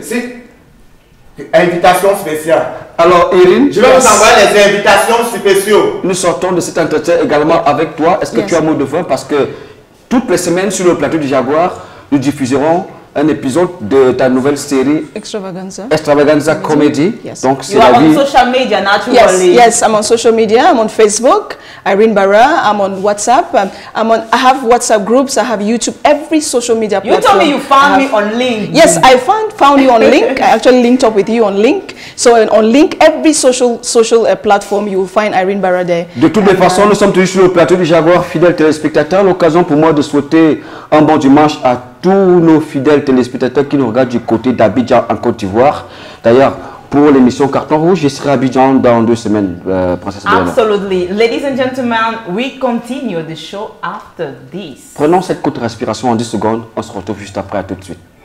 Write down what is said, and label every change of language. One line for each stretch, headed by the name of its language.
French: Si. Invitation spéciale. Alors, Irine, je vais vous envoyer les invitations spéciaux. Nous sortons de cet entretien également avec toi. Est-ce que tu as un mot de fin? Parce que toutes les semaines sur le plateau du Jaguar, nous diffuserons un épisode de ta nouvelle série Extravaganza Comedy.
English: Yes.
French: Donc, c'est
English: you are
French: la vie.
English: on social media naturally. Yes, I'm on social media. I'm on Facebook, Irene Barra. I'm on WhatsApp. I have WhatsApp groups. I have YouTube. Every social media platform. You told me you found me on Link. Yes, I found you on Link. I actually linked up with you on Link. So on Link, every social platform, you will find Irene Barra there.
French: De toutes les façons, nous sommes toujours sur le plateau du Jaguar, fidèles téléspectateurs. L'occasion pour moi de souhaiter un bon dimanche à tous nos fidèles téléspectateurs qui nous regardent du côté d'Abidjan en Côte d'Ivoire. D'ailleurs, pour l'émission Carton Rouge, je serai à Abidjan dans 2 semaines, Princesse Diana.
English: Absolutely. Ladies and gentlemen, we continue the show after this.
French: Prenons cette courte respiration en 10 secondes. On se retrouve juste après. À tout de suite.